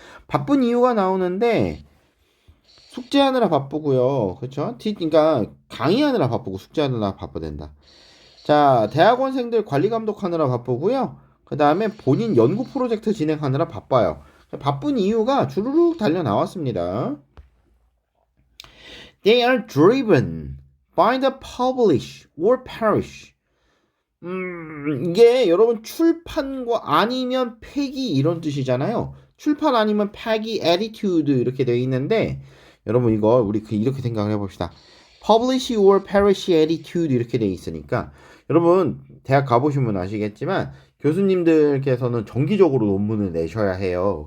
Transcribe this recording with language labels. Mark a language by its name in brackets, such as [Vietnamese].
[Korean] 바쁜 이유가 나오는데 숙제하느라 바쁘고요. 그렇죠? 그러니까 강의하느라 바쁘고 숙제하느라 바쁘된다. 자, 대학원생들 관리 감독하느라 바쁘고요. 그 다음에 본인 연구 프로젝트 진행하느라 바빠요. 바쁜 이유가 주르륵 달려 나왔습니다. [English] They are driven by the publish or perish. [Korean] 이게 여러분 출판과 아니면 폐기 이런 뜻이잖아요. 출판 아니면 폐기 attitude 이렇게 되어 있는데 여러분 이거 우리 이렇게 생각해 봅시다. [English] publish or perish attitude [Korean] 이렇게 되어 있으니까 여러분 대학 가보시면 아시겠지만 교수님들께서는 정기적으로 논문을 내셔야 해요.